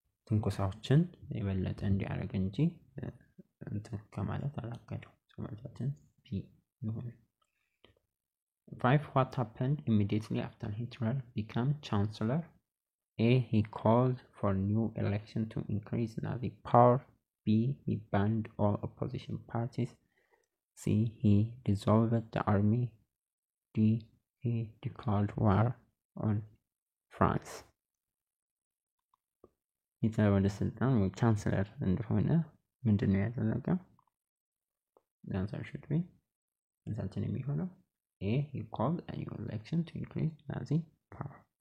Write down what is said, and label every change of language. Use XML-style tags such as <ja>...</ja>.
<am>ትንኮሳዎችን የበለጠ እንዲያደርግ እንጂ እንትን ከማለት አላገደው። ሰማታችን ቢ ነው።</am> <en>5, what happened immediately after Hitler became chancellor? A. He called for new election to increase Nazi power. B. He banned all opposition parties. C. He dissolved the army. D. He declared war on France.</en> <am>ሂትለር ወደ ስልጣን ወይ ቻንስለር እንደሆነ ምንድነው ያደረገው?</am> <en>The answer should be</en> <am>እንሳችን የሚሆነው</am> <en>A. He called a new election to increase Nazi power.</en>